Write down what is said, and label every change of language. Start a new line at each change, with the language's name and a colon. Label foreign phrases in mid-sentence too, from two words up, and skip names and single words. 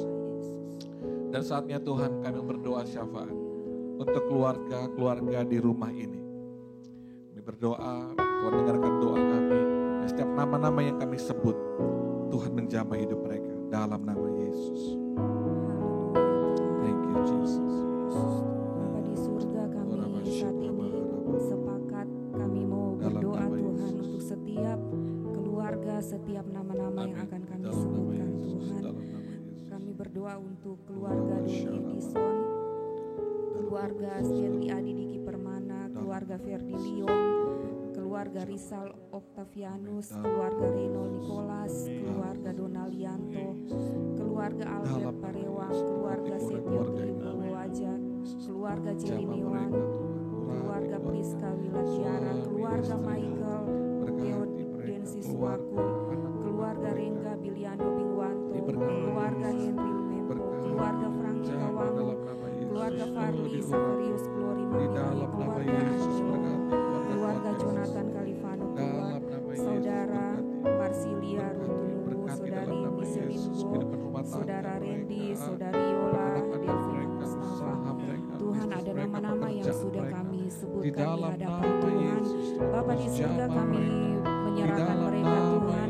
Indonesian: Dan saatnya Tuhan kami berdoa syafaat untuk keluarga-keluarga di rumah ini. Kami berdoa, Tuhan dengarkan doa kami. Dan setiap nama-nama yang kami sebut, Tuhan menjamah hidup mereka dalam nama Yesus.
English: Thank you Jesus.
Indonesian: Bapa di surga, kami saat ini sepakat kami mau berdoa Tuhan untuk setiap keluarga, setiap nama-nama yang akan kami sebutkan Tuhan. Kami berdoa untuk keluarga dari Edison, keluarga Stanley Adi Diki Permana, keluarga Ferdi Liong, keluarga Rizal Octavianus, keluarga Reno Nicholas, keluarga Donalianto, keluarga Albert Parewang, keluarga Setio Tribowo Wajak, keluarga Jeremy Wan, keluarga Priska Wilatiara, keluarga Michael Theodensis Waku, keluarga Rengga Biliando Bingwanto, keluarga Henry Lumempo, keluarga Franky Kawangu, keluarga Farli Saverius Glory Mamikai, keluarga Anjo, keluarga Jonathan Kalifano Kuat, saudara Marsilia Runtunubu, saudari Miselingo, saudara Randy, saudari Yola, Delvin Mustafa. Tuhan, ada nama-nama yang sudah kami sebutkan di hadapan Tuhan. Bapa di surga, kami menyerahkan mereka Tuhan.